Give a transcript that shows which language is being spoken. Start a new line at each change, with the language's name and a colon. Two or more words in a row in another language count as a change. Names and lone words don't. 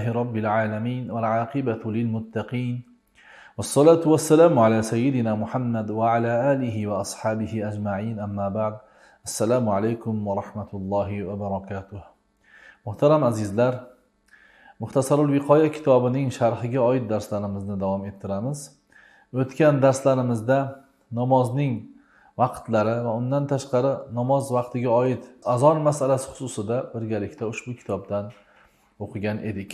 Arabic: رب العالمين والعاقبة للمتقين والصلاة والسلام على سيدنا محمد وعلى آله وأصحابه أجمعين أما بعد السلام عليكم ورحمة الله وبركاته.
Uzbek: Muhtaram azizlar, Muxtasarul Viqoya kitobining sharhiga oid darslarimizni davom ettiramiz. O'tgan darslarimizda namozning vaqtlari va undan tashqari namoz vaqtiga oid azon masalasi xususida birgalikda ushbu kitobdan o'qigan edik.